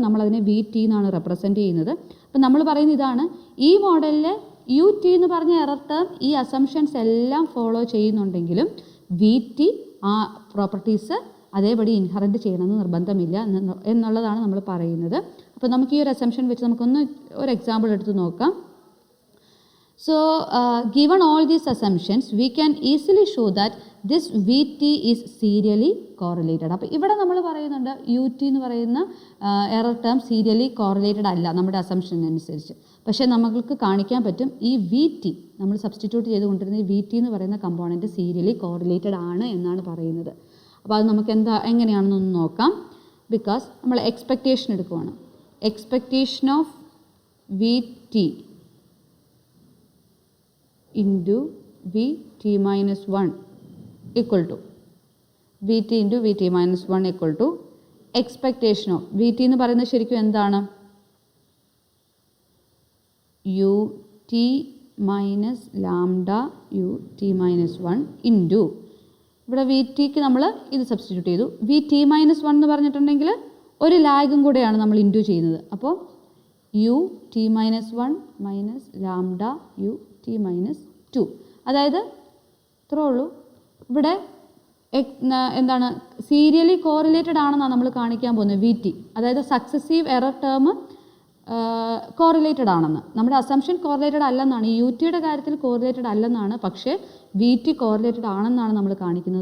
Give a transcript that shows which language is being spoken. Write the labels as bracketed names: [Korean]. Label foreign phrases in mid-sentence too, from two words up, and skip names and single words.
[Malayalam] നമ്മളതിനെ വി ടി എന്നാണ് റെപ്രസെൻറ്റ് ചെയ്യുന്നത്. അപ്പം നമ്മൾ പറയുന്ന ഇതാണ്, ഈ മോഡലിലെ യു ടി എന്ന് പറഞ്ഞ [English] error term [Malayalam] ഈ അസംഷൻസ് എല്ലാം ഫോളോ ചെയ്യുന്നുണ്ടെങ്കിലും വി ടി ആ പ്രോപ്പർട്ടീസ് അതേപടി ഇൻഹറൻറ്റ് ചെയ്യണമെന്ന് നിർബന്ധമില്ല എന്നുള്ളതാണ് നമ്മൾ പറയുന്നത്. അപ്പോൾ നമുക്ക് ഈ ഒരു അസംഷൻ വെച്ച് നമുക്കൊന്ന് ഒരു എക്സാമ്പിൾ എടുത്ത് നോക്കാം. [English] So, given all these assumptions, we can easily show that this VT is serially correlated. [Malayalam] അപ്പോൾ ഇവിടെ നമ്മൾ പറയുന്നുണ്ട് യു ടി എന്ന് പറയുന്ന [English] error term serially correlated [Malayalam] അല്ല നമ്മുടെ അസംഷൻ അനുസരിച്ച്. പക്ഷേ നമുക്ക് കാണിക്കാൻ പറ്റും ഈ വി ടി നമ്മൾ സബ്സ്റ്റിറ്റ്യൂട്ട് ചെയ്തുകൊണ്ടിരുന്ന ഈ വി ടി എന്ന് പറയുന്ന കമ്പോണൻറ്റ് [English] serially correlated [Malayalam] ആണ് എന്നാണ് പറയുന്നത്. അപ്പോൾ അത് നമുക്ക് എങ്ങനെയാണെന്നൊന്ന് നോക്കാം. ബിക്കോസ് നമ്മൾ എക്സ്പെക്റ്റേഷൻ എടുക്കുവാണ്. [English] expectation of V T into Vt minus 1 equal to Vt into Vt minus 1 equal to expectation of Vt [Malayalam] എന്ന് പറയുന്നത് ശരിക്കും എന്താണ്? [English] ut minus lambda ut minus 1 into [Malayalam] ഇവിടെ Vtക്ക് നമ്മൾ ഇത് സബ്സ്റ്റിറ്റ്യൂട്ട് ചെയ്തു. [English] Vt minus 1 [Malayalam] എന്ന് പറഞ്ഞിട്ടുണ്ടെങ്കിൽ ഒരു ലാഗും കൂടെയാണ് നമ്മൾ ഇൻറ്റു ചെയ്യുന്നത്. [English] അപ്പോൾ ut minus 1 minus lambda ut മൈനസ് 2. [Malayalam] അതായത് ഇത്രേ ഉള്ളൂ. ഇവിടെ എന്താണ് [English] serially correlated [Malayalam] ആണെന്നാണ് നമ്മൾ കാണിക്കാൻ പോകുന്നത് വി ടി. അതായത് [English] successive error term correlated [Malayalam] ആണെന്ന്. നമ്മുടെ അസംഷൻ കോറിലേറ്റഡ് അല്ലെന്നാണ്, ഈ യു ടിയുടെ കാര്യത്തിൽ കോറിലേറ്റഡ് അല്ലെന്നാണ്, പക്ഷേ വി ടി കോറിലേറ്റഡ് ആണെന്നാണ് നമ്മൾ കാണിക്കുന്നത്.